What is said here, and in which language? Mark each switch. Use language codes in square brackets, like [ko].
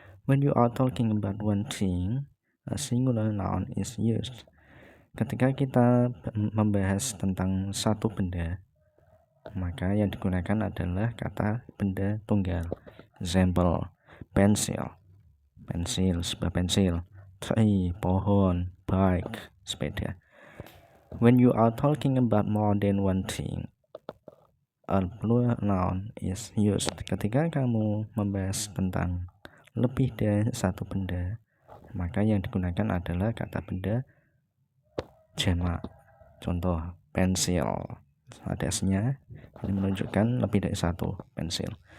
[en] When you are talking about one thing, a singular noun is used. [id] Ketika kita membahas tentang satu benda, maka yang digunakan adalah kata benda tunggal. Example, pensil, sebuah pensil. tree, pohon, bike, sepeda. [en] When you are talking about more than one thing, a plural noun is used. [id] Ketika kamu membahas tentang lebih dari satu benda, maka yang digunakan adalah kata benda jamak. Contoh, pensil, ada S-nya, ini menunjukkan lebih dari satu pensil.